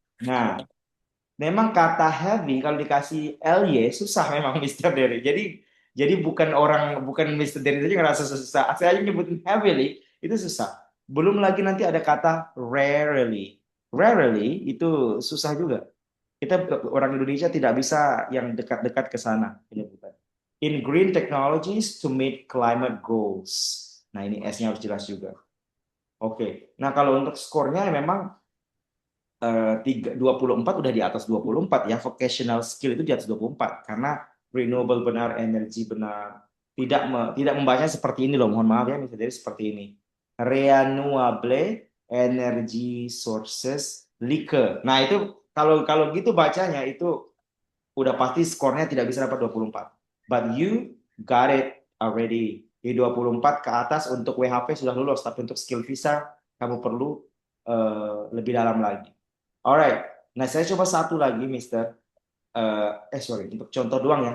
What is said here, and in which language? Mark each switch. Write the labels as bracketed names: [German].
[Indonesian] Nah, memang kata heavy kalau dikasih LY susah memang Mister Derry. Jadi bukan Mister Derry saja ngerasa susah. Saya aja nyebutin heavily itu susah. Belum lagi nanti ada kata rarely. Rarely itu susah juga. Kita orang Indonesia tidak bisa yang dekat-dekat ke sana penyebutan. [English] In green technologies to meet climate goals. [Indonesian] Nah, ini S-nya harus jelas juga. Oke. Nah, kalau untuk skornya memang 24 udah di atas 24 ya, vocational skill itu di atas 24 karena renewable benar, energi benar. Tidak membacanya seperti ini loh, mohon maaf ya, misalnya seperti ini. [English] Renewable energy sources like. [Indonesian] Nah, itu kalau kalau gitu bacanya itu udah pasti skornya tidak bisa dapat 24. [English] But you got it already. [Indonesian] Di 24 ke atas untuk WHP sudah lulus, tapi untuk skill visa kamu perlu lebih dalam lagi. Alright, nah saya coba satu lagi, Mister. Sorry, untuk contoh doang ya.